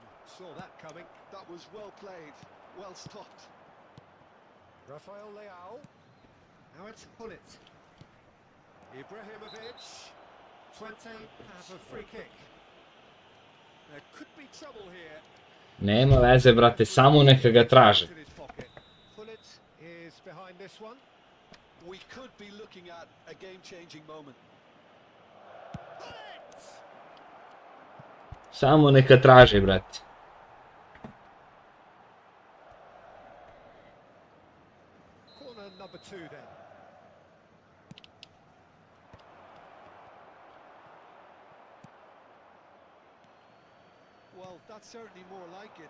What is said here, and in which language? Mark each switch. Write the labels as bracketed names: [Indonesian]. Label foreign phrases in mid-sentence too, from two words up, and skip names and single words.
[English] Saw that coming. That was well played, well stopped. Rafael Leao. Now it's Hullet. Ibrahimovic. 20 have a free kick. There could be trouble here. [Serbian] Nema veze, brate, samo neka ga traže. [English] In his pocket. Hullet is behind this one. We could be looking at a game-changing moment. Hullet! [Serbian] Samo neka traže, brate. [English] Corner number 2 then. Well, that's certainly more like it.